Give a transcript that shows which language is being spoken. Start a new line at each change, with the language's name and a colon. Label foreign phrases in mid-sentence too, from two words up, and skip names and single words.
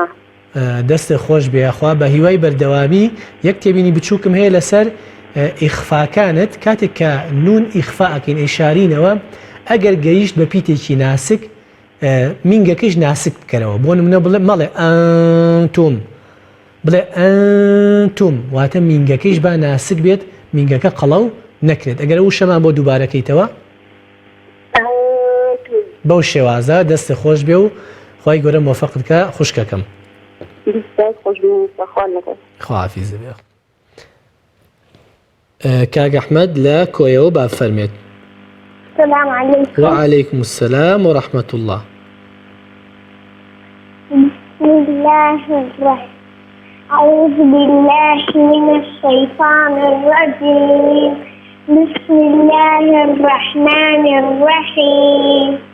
Central Kurdish: دەستێ خۆش بێخوا بە هیوای بەردەوامی یەک تێبینی بچووکم هەیە لەسەر ئیخفاکانت کاتێک کە نون ئیخفاکەین ئیشارینەوە ئەگەر گەیشت بە پیتێکی ناسک مینگەکەش ناسک بکەنەوە بۆ نمونە بڵێ مەڵێ ئەنتوم بڵێ ئەنتوم واتە مینگەکەیش با ناسک بێت مینگەکە قەڵەو نەکرێت ئەگەر و شەمان بۆ دووبارەکەیتەوە بەو شێوازە دەستە خۆش بێ و خی گەورە مۆفەقت بکە خوشکەکەم خواحافیز بێ کاک ئەحمەد لە کۆیەوە با فەرمێت.
Arabic: السلام عليكم. وعليكم السلام ورحمة الله. بسم الله الرحمن أعوذ بالله من الشيطان الرجيم بسم الله الرحمن الرحيم